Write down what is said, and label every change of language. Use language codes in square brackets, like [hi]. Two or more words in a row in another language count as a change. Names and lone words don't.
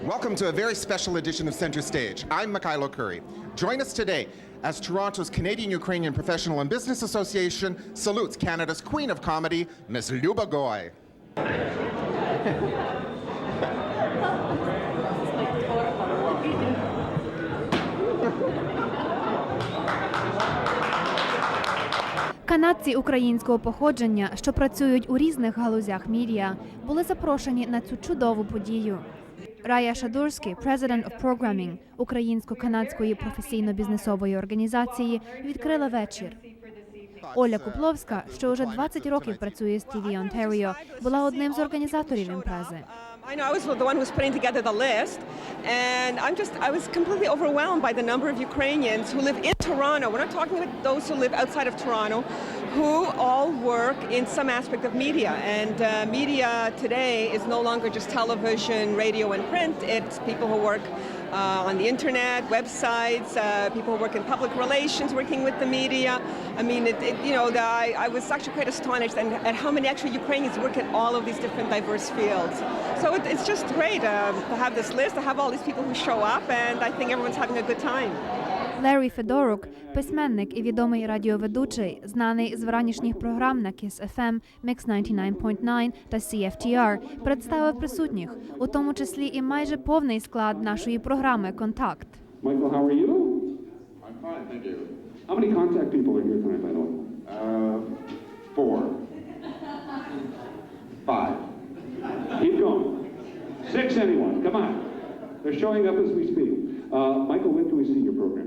[en] Welcome to a very special edition of Center Stage. I'm Mikhailo Curry. Join us today as Toronto's Canadian-Ukrainian Professional and Business Association salutes Canada's Queen of Comedy, Miss Luba Goy. [uk] Канадці українського походження, що працюють у різних галузях медіа, були запрошені на цю чудову подію. Рая Шадурський, [en] President of Programming [uk] Українсько-канадської професійно-бізнесової організації, відкрила вечір. Оля Купловська, що вже 20 років працює з TV Ontario, була одним з організаторів імпрези. [en] I know I was the one who was putting together the list, and I was completely overwhelmed by the number of Ukrainians who live in Toronto. We're not talking about those who live outside of Toronto, who all work in some aspect of media. And media today is no longer just television, radio, and print. It's people who work on the internet, websites, people who work in public relations, working with the media. I mean, I was actually quite astonished at how many actually Ukrainians work in all of these different diverse fields. So it's just great to have this list, to have all these people who show up, and I think everyone's having a good time. [uk] Ларі Федорук, письменник і відомий радіоведучий, знаний з вранішніх програм на Kiss FM, Mix 99.9 та CFTR, представив присутніх, у тому числі і майже повний склад нашої програми «Контакт». [en] Michael, how are you? I'm fine, thank you. How many contact people are here tonight, by the way? 4. 5. Keep going. 6 anyone, come on. They're showing up as we speak. Michael, when can we see your program?